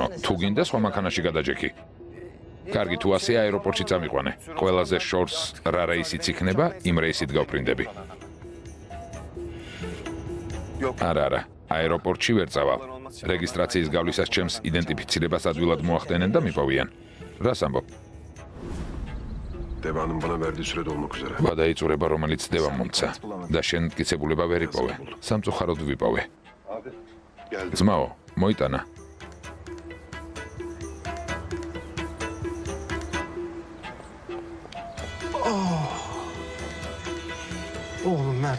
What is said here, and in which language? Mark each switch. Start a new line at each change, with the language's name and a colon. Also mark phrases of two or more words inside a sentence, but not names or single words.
Georgian: თუ გინდა სხვა მანქანაში გადაჯექი. კარგი, თუ ასე აეროპორტში წამიყვანე. ყველაზე შორს რა რეისიც იქნება, იმ რეისით გავფრინდები. არა, აეროპორტში ვერ წავალ. რეგისტრაციის გავლისას ჩემს იდენტიფიცირებას ადვილად მოახდენენ და მიპოვიან. რას ამბობ?
Turkish: Devanın bana verdiği sürede olmak üzere.
Georgian: გადაიწურება, რომელიც დევა მომცა და შენ მტკიცებულება ვერ იპოვე. სამწუხაროდ ვიპოვე. ძმაო, მოიტანა.
Turkish: Oğlum Mert.